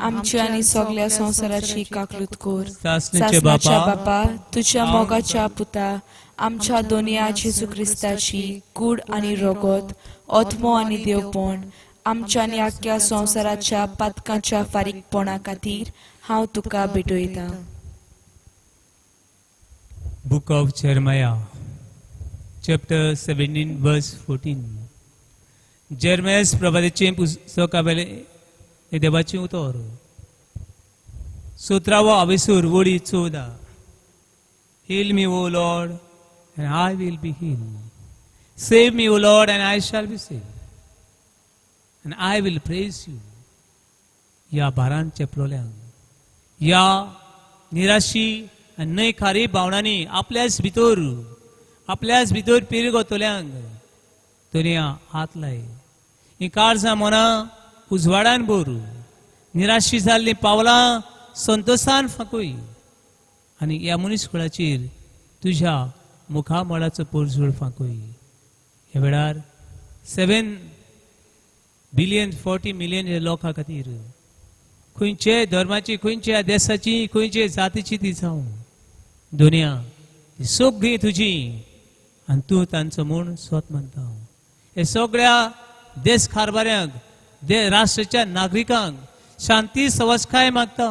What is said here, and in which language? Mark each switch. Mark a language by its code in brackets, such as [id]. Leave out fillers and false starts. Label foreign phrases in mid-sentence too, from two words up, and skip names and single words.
[kok] आमची आनी सगल्या संवसाराची काकलूत कर. सासण्याचे सासणाच्या बापा, बापा, तुझ्या मोगाच्या पुता, आमच्या दोनया जेजू क्रिस्ताची कूड आनी रगत, आत्मो आनी देवपण आमच्या आनी आख्या संवसाराच्या पातकांच्या फारीकपणा खातीर हांव तुका भेटयता. [en] Book of Jeremiah, chapter 17, verse 14. [kok] जेरमियास प्रवादीचें पुस्तक हे देवाचें उतर 17वा अविसूर वडी 14. [en] Heal me, O Lord, and I will be healed. Save me, O Lord, and I shall be saved. And I will praise you. [kok] या भारान चेपलोल्यांक, या निराशी आनी न्हय खारी भावनांनी आपल्याच भितर पिरगोतल्यांक दुनिया हात लाय. ही काळजां मनां उजवाडान भर, निराशी जाल्लीं पावलां संतोशान फांकय आनी ह्या मनीसकुळाचेर तुज्या मुखामळाचो पोरजोळ फांकय. ह्या वेळार 7 billion 40 million लोकां खातीर खंयचे धर्माची, खंयच्या देशाची, खंयचे जातीची ती जावं, दुनिया ती सगळी तुजी आनी तूं तांचो म्हूण स्वत मानता. हे सगळ्या देश कारभाऱ्यांक, राष्ट्राच्या नागरिकांक शांती सवस्काय मागता.